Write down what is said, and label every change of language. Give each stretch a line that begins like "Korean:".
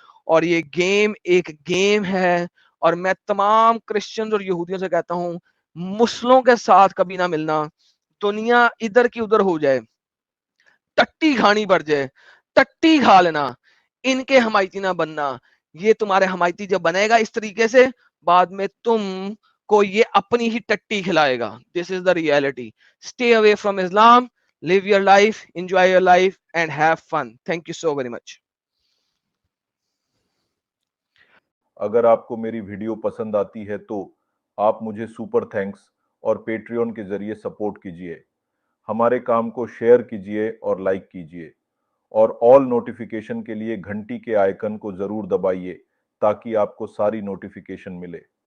Urdu: اور یہ گیم ایک گیم ہے. اور میں تمام کرسچنز اور یہودیوں سے کہتا ہوں, مسلموں کے ساتھ کبھی نہ ملنا. دنیا ادھر کی ادھر ہو جائے, ٹٹی کھانی پڑ جائے, ٹٹی کھا لینا, ان کے حمایتی نہ بننا. یہ تمہارے حمایتی جب بنے گا اس طریقے سے, بعد میں تم کو یہ اپنی ہی ٹٹی کھلائے گا.
English: This is the reality. Stay away from Islam, live your life, enjoy your life and have fun. Thank you so very much.
Urdu: اگر آپ کو میری ویڈیو پسند آتی ہے تو آپ مجھے سپر تھینکس اور پیٹریون کے ذریعے سپورٹ کیجئے. ہمارے کام کو شیئر کیجئے اور لائک کیجئے, اور آل نوٹیفیکیشن کے لیے گھنٹی کے آئیکن کو ضرور دبائیے تاکہ آپ کو ساری نوٹیفیکیشن ملے.